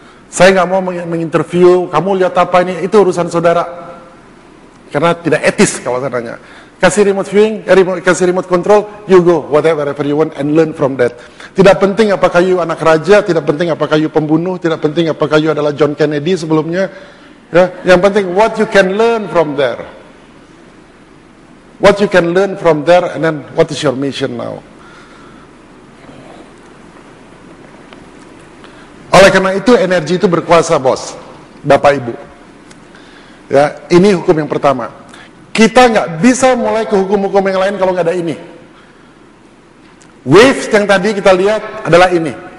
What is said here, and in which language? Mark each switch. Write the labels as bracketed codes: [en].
[id] Saya nggak mau menginterview, kamu lihat apa ini, itu urusan saudara. Karena tidak etis kalau saya tanya. [en] Kasih remote viewing, kasih remote control, you go, whatever you want and learn from that. [id] Tidak penting apakah you anak raja, tidak penting apakah you pembunuh, tidak penting apakah you adalah John Kennedy sebelumnya. Ya, yang penting [en] what you can learn from there. What you can learn from there, and then what is your mission now? [id] Oleh karena itu energi itu berkuasa, bos, Bapak Ibu. Ya, ini hukum yang pertama. Kita nggak bisa mulai ke hukum-hukum yang lain kalau nggak ada ini. Waves yang tadi kita lihat adalah ini.